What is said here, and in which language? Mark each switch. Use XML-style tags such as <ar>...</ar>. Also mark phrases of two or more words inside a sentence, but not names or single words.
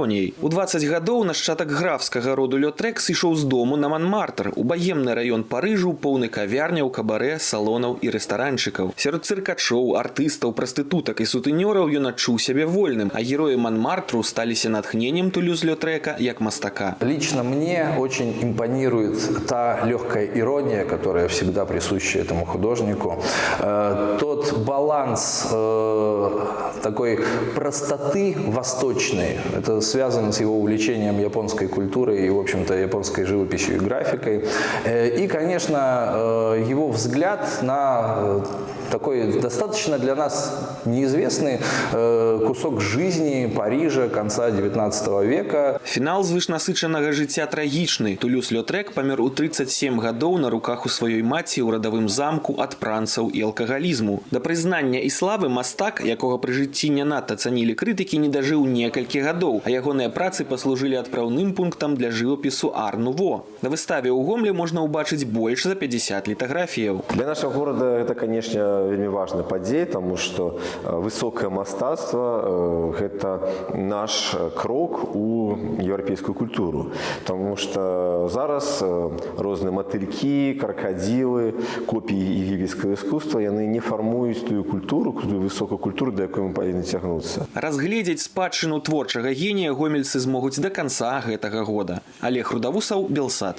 <be>У 20 гадоў нашчадак графскага роду Лётрек сышоў з дому на Манмартр, у баемны раён Парыжу, поўны кавярняў, кабарэ, салонаў і рэстаранчыкаў. Сярод цыркачоў, артыстаў, прастытутак і сутэнёраў ён адчуў сябе вольным, а героі Манмартру сталіся натхненнем Тулюз-Лётрека як мастака.</be> <ru>Лично мне очень импонирует та легкая ирония, которая всегда присуща этому художнику. Тот баланс такой простоты восточной. Это связано с его увлечением японской культурой и, в общем-то, японской живописью и графикой. И, конечно, его взгляд на такой достаточно для нас неизвестный кусок жизни Парижа конца 19 века.</ru> <be>Фінал звышнасычанага жыцця трагічны. Тулюз-Лётрек памёр у 37 гадоў на руках у сваёй маці ў радавым замку ад пранцаў і алкагалізму. Да прызнання і славы мастак, якога пры жыцці не надта цанілі крытыкі, не дажыў некалькі гадоў, а ягоныя працы паслужылі адпраўным пунктам для жывапісу ар-нуво. На выставе ў Гомлі можна ўбачыць больш за 50 літаграфіяў.</be> <ru>Для нашего города это, конечно,</ru> <be>вельмі важная падзея,</be> <ru>потому что высокое мастацтва – это наш</ru> <be>крок у</be> <ru>европейскую культуру. Потому что</ru> <be>зараз розныя матылькі, крокодилы, копіі егіпецкага искусства, яны не фармуюць тую культуру, тую высокую культуру, да якой мы павінны цягнуцца. Разгледзець спадчыну творчага генія гомельцы змогуць да канца гэтага года. Алег Рудавусаў, Белсад.</be>